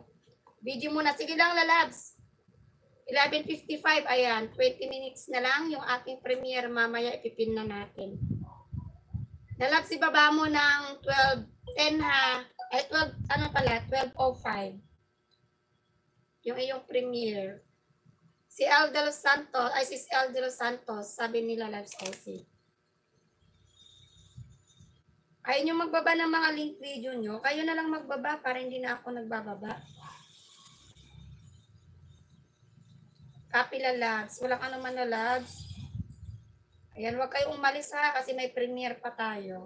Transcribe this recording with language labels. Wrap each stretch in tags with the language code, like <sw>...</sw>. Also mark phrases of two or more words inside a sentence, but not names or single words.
<tl>Video muna. Sige lang, Lalabs. 11:55, ayan. 20 minutes na lang yung ating premiere. Mamaya ipipin na natin. Lalabs, ibaba mo ng 12:10 ha. Ay, 12:05. Yung iyong premiere. Si El de los Santos, sis El de los Santos, sabi nila Lalabs OC. Ayaw nyo magbaba ng mga link video nyo. Kayo na lang magbaba para hindi na ako nagbababa. Copy Lalabs. Walang anuman Lalabs. Ayan, huwag kayong umalis ha kasi may premiere pa tayo.</tl>